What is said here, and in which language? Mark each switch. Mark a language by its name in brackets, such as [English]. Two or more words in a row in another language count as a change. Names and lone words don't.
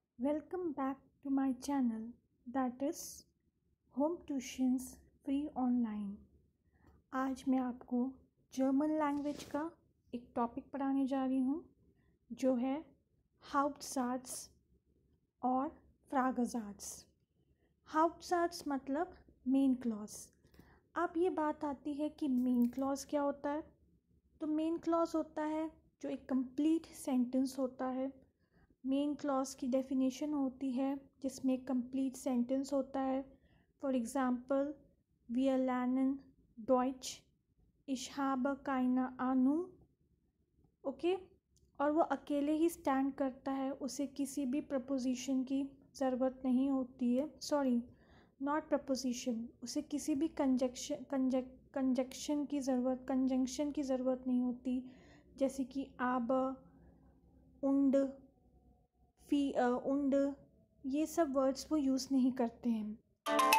[English] Welcome back to my channel, that is Home Tuitions Free Online। [Hindi] आज मैं आपको [English] German language [Hindi] का एक टॉपिक पढ़ाने जा रही हूँ जो है हाउप्टसाट्स और फ्रागेसाट्स। हाउप्टसाट्स मतलब [English] main clause. [Hindi] अब ये बात आती है कि [English] main clause [Hindi] क्या होता है। तो [English] main clause [Hindi] होता है जो एक [English] complete sentence [Hindi] होता है। [English] main clause [Hindi] की डेफिनेशन होती है जिसमें [English] complete sentence [Hindi] होता है। [English] for example, [German] wir lernen Deutsch, ich habe keine Ahnung। [Hindi] ओके, और वो अकेले ही स्टैंड करता है, उसे किसी भी प्रपोजिशन की ज़रूरत नहीं होती है। [English] sorry, not preposition, [Hindi] उसे किसी भी कंजक्शन की ज़रूरत नहीं होती, जैसे कि [German] ob, und, und, [Hindi] ये सब वर्ड्स वो यूज़ नहीं करते हैं।